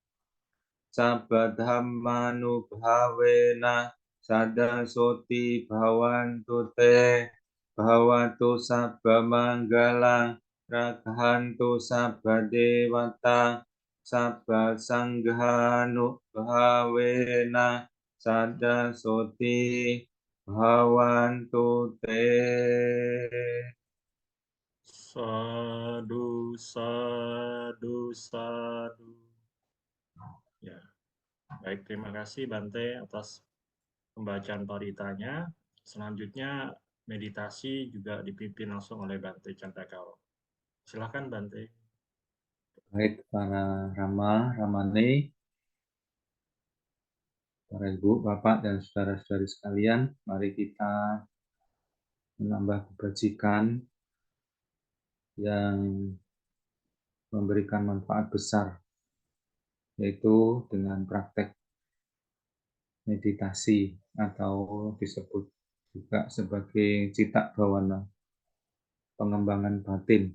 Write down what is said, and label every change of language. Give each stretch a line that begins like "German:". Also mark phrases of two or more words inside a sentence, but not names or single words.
Pali: sabba dhammanubhavena sada soti bhavantu te bhavatu sabba manggalang rakhantu sabba dewatang sabba sanghanubhavena sada soti bhavantu te. Sadu, sadu, sadu.
Indonesian: Ya, baik, terima kasih Bante atas pembacaan paritanya. Selanjutnya meditasi juga dipimpin langsung oleh Bante Candakawala. Silakan Bante. Baik, para Rama, Ramane, para Ibu, Bapak, dan saudara-saudari sekalian, mari kita menambah kebajikan yang memberikan manfaat besar, yaitu dengan praktek meditasi atau disebut juga sebagai
Pali: citak bawana,
Indonesian: pengembangan batin.